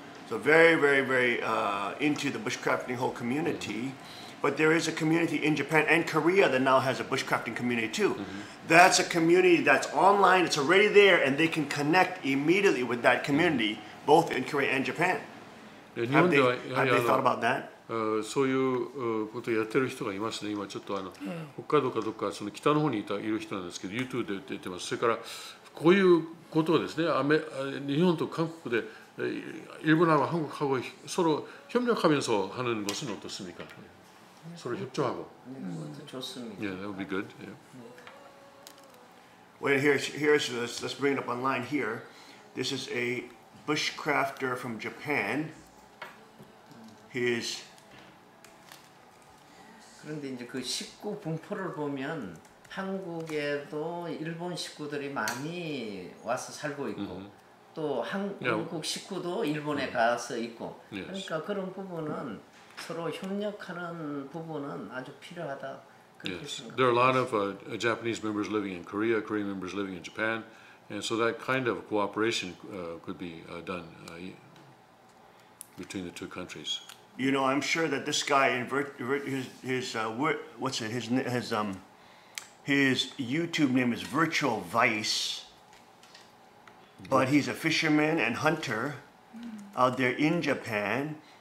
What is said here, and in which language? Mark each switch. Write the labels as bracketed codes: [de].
[en] So very, very, very into the bushcrafting whole community. But there is a community in Japan and Korea that now has a bushcrafting community too. That's a community that's online, it's already there, and they can connect immediately with that community, both in Korea and Japan. Have they thought about that? [ja] そういうことをやってる人がいますね。今ちょっと北海道かどっかその北の方にいる人なんですけど、YouTubeで出てます。それからこういうことをですね、日本と韓国で [ko] 일본하고 한국하고 서로 협력하면서 하는 것은 어떻습니까? 서로 협조하고. 좋습니다. [en] Yeah, that would be good. Yeah. Well, let's bring it up online here. This is a bushcrafter from Japan. [ko] 그런데 이제 그 식구 분포를 보면 한국에도 일본 식구들이 많이 와서 살고 있고 또 한국 식구도 일본에 가서 있고 그러니까 그런 부분은 서로 협력하는 부분은 아주 필요하다. [en] Yes, there are a lot of Japanese members living in Korea, Korean members living in Japan, and so that kind of cooperation could be done between the two countries. You know, I'm sure that this guy his YouTube name is Virtual Vice, but he's a fisherman and hunter out there in Japan.